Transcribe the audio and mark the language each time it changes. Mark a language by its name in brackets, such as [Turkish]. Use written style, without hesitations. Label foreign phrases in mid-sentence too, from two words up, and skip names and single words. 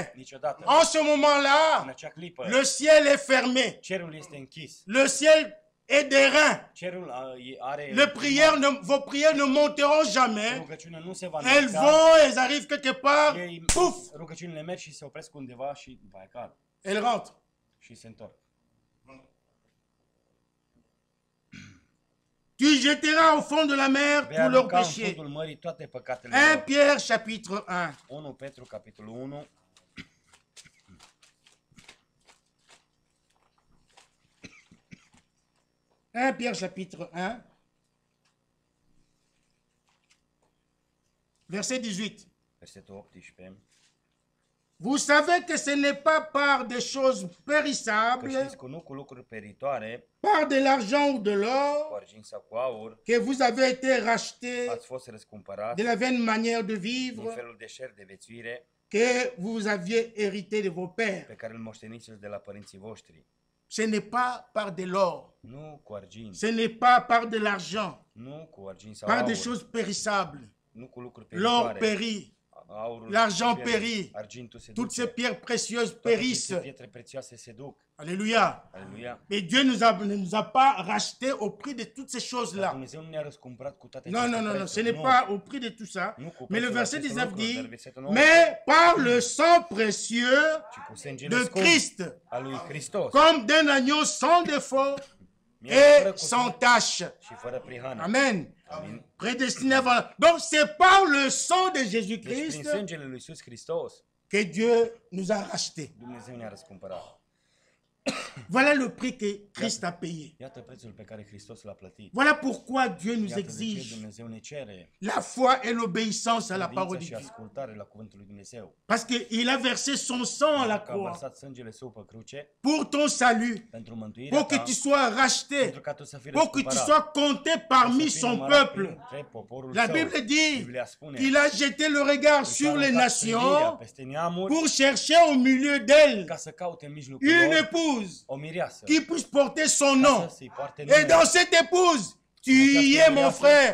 [Romanian] niciodată. [French] En ce [Romanian] În [French] moment-là, [Romanian] acea clipă, [French] le ciel est fermé. [Romanian] cerul este închis. [French] Le ciel est d'airain. [Romanian] Cerul are... [French] Vos prières ne monteront jamais. [Romanian] Rugăciunea nu se va [French] Elles [Romanian] înălța. [French] vont, elles arrivent quelque part, [Romanian] Ei, pouf, rugăciunile merg și se opresc undeva și vai cad [French] elles rentrent. [Romanian] și se întorc. [French] Tu jetteras au fond de la mer [Romanian] Vei [French] tous leurs [Romanian] arunca în [French] péchés. [Romanian] fundul mării toate păcatele 1 lor. [French] Pierre chapitre 1. [Romanian] 1 Petru, capitolul 1. [French] 1 Pierre chapitre 1. Verset 18. [Romanian] Versetul 18. [French] Vous savez que ce n'est pas par des choses [Romanian] Că [French] périssables, [Romanian] știți că nu cu lucruri peritoare, [French] par de l'argent ou de [Romanian] cu [French] l'or, [Romanian] argint sau cu aur, [French] que vous avez été rachetés [Romanian] ați fost răscumpărați [French] de la vaine manière de [Romanian] din [French] vivre [Romanian] felul de șer de viețuire [French] que vous aviez hérité de vos pères. [Romanian] pe care îl moșteniți de la părinții voștri. [French] Ce n'est pas par de l'or, [Romanian] Nu cu argint, [French] ce n'est pas par de l'argent, [Romanian] nu cu argint sau [French] par des [Romanian] aur, [French] choses périssables. [Romanian] nu cu lucruri [French] L'or [Romanian] peritoare. [French] périt, [Romanian] Aurul [French] l'argent [Romanian] pierde, [French] périt, [Romanian] argintul se [French] toutes [Romanian] duce, [French] ces pierres précieuses [Romanian] toate aceste [French] périssent. [Romanian] pietre prețioase se duc. [French] Alléluia. [Romanian] Aleluia. [French] Mais Dieu ne nous a pas rachetés au prix de toutes ces [Romanian] Dar [French] choses-là. [Romanian] Dumnezeu nu ne-a răscumpărat cu toate [French] Non, [Romanian] aceste [French] non, non, non, [Romanian] prețuri. [French] ce n'est [Romanian] Nu. [French] pas au prix de tout ça. [Romanian] Nu cu [French] Mais le [Romanian] prețul [French] verset [Romanian] acestor 19 lucruri, dar [French] dit, [Romanian] versetul 9, [French] mais par le sang précieux [Romanian] ci cu sângele [French] de [Romanian] scump [French] Christ, [Romanian] al lui Hristos, [French] comme d'un agneau sans défaut [Romanian] fără [French] et [Romanian] cusur [French] sans tache. [Romanian] și fără prihană. [French] Amen. [Romanian] Amin. [French] Prédestiné avant. Donc c'est par le sang de [Romanian] Deci prin Jésus-Christ sângele lui Iisus Hristos, [French] que Dieu nous a rachetés. [Romanian] Dumnezeu ne-a răscumpărat. [French] Voilà le prix que Christ a payé. [Romanian] Iată prețul pe care Hristos l-a plătit. [French] Voilà pourquoi Dieu nous [Romanian] Iată de ce [French] exige [Romanian] Dumnezeu ne cere [French] la foi et l'obéissance à la parole [Romanian] credință [French] de [Romanian] și [French] Dieu. [Romanian] ascultare la cuvântul lui Dumnezeu. [French] Parce qu'il a versé son sang à la [Romanian] Că a [French] croix [Romanian] vărsat sângele său pe cruce [French] pour ton salut, [Romanian] pentru mântuirea [French] pour que [Romanian] ta, [French] tu sois racheté, [Romanian] pentru ca tu să fii [French] pour que tu [Romanian] răscumpărat. [French] sois compté parmi [Romanian] Să fii [French] son [Romanian] numărat [French] peuple. [Romanian] printre poporul [French] La [Romanian] său. [French] Bible dit [Romanian] Biblia spune [French] qu'il a jeté le regard [Romanian] că [French] sur [Romanian] s-a [French] les [Romanian] aruncat privirea [French] nations [Romanian] peste neamuri [French] pour chercher au milieu d'elles [Romanian] ca să caute în mijlocul [French] une [Romanian] lor [French] épouse [Romanian] o mireasă [French] qui puisse porter son [Romanian] ca [French] nom. [Romanian] să-i poarte [French] Et [Romanian] numele. [French] dans cette épouse, tu y es mon frère.